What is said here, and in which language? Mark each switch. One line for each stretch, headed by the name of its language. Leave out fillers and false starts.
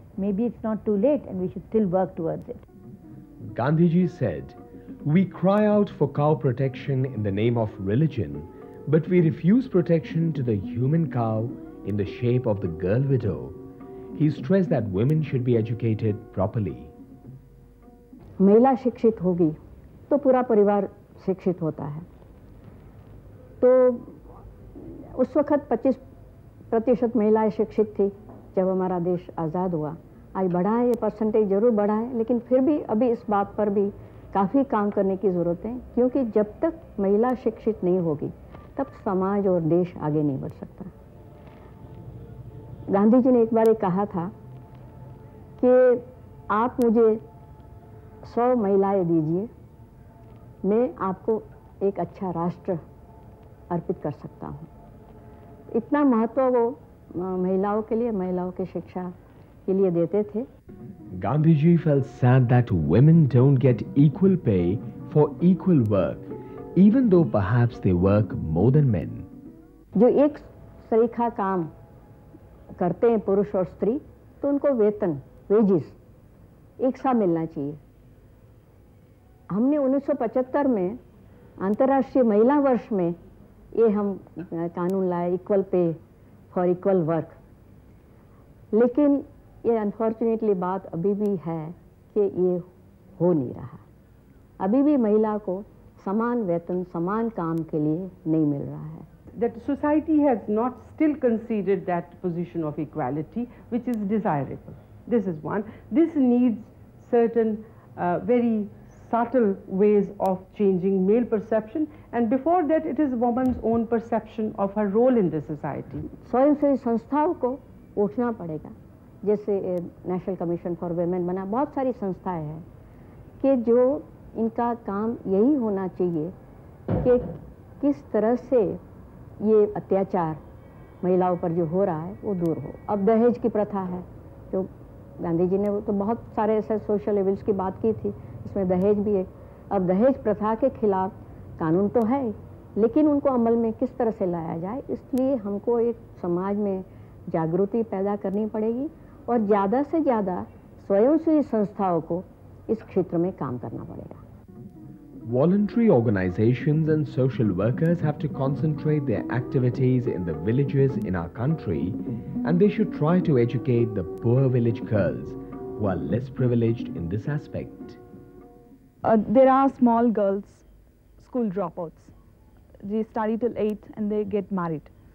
English: Maybe it's not too late, and we should still work towards it. Gandhiji said, "We cry out for cow protection in the name of religion, but we refuse protection to the human cow in the shape of the girl widow." He stressed that women should be educated properly.
Hindi: महिला शिक्षित होगी तो पूरा परिवार शिक्षित होता है। तो उस वक्त 25% महिलाएं शिक्षित थी जब हमारा देश आज़ाद हुआ। आज बढ़ा है, ये परसेंटेज जरूर बढ़ा है, लेकिन फिर भी अभी इस बात पर भी काफ़ी काम करने की ज़रूरत है, क्योंकि जब तक महिला शिक्षित नहीं होगी तब समाज और देश आगे नहीं बढ़ सकता। गांधी जी ने एक बार कहा था कि आप मुझे 100 महिलाएं दीजिए, मैं आपको एक अच्छा राष्ट्र अर्पित कर सकता हूँ। इतना महत्व वो महिलाओं के लिए, महिलाओं की शिक्षा के लिए देते थे।
English: Gandhiji felt sad that women don't get equal pay for equal work, even though perhaps they work more than men.
Hindi: जो एक सरीखा काम करते हैं पुरुष और स्त्री, तो उनको वेतन, वेजिस एक सा मिलना चाहिए। हमने 1975 में अंतर्राष्ट्रीय महिला वर्ष में ये हम कानून लाए,
English: Equal pay for equal work.
Hindi: लेकिन ये अनफॉर्चुनेटली बात अभी भी है कि ये हो नहीं रहा। अभी भी महिला को समान वेतन समान काम के लिए नहीं मिल रहा है।
English: That society has not still considered that position of equality which is desirable. This is one. This needs certain very subtle ways of changing male perception, and before that it is woman's own perception of her role in the society.
Hindi: स्वयंसेवी संस्थाओं को उठना पड़ेगा, जैसे national commission for women बना, बहुत सारी संस्थाएं हैं कि जो इनका काम यही होना चाहिए कि किस तरह से ये अत्याचार महिलाओं पर जो हो रहा है वो दूर हो। अब दहेज की प्रथा है, जो गांधी जी ने तो बहुत सारे ऐसे
English: social evils
Hindi: की बात की थी, इसमें दहेज भी है। अब दहेज प्रथा के खिलाफ कानून तो है, लेकिन उनको अमल में किस तरह से लाया जाए, इसलिए हमको एक समाज में जागृति पैदा करनी पड़ेगी और ज़्यादा से ज़्यादा स्वयंसेवी संस्थाओं को इस क्षेत्र में काम करना पड़ेगा।
English: Voluntary organizations and social workers have to concentrate their activities in the villages in our country, and they should try to educate the poor village girls who are less privileged in this aspect. There are small girls, school dropouts. They study till 8 and they get married.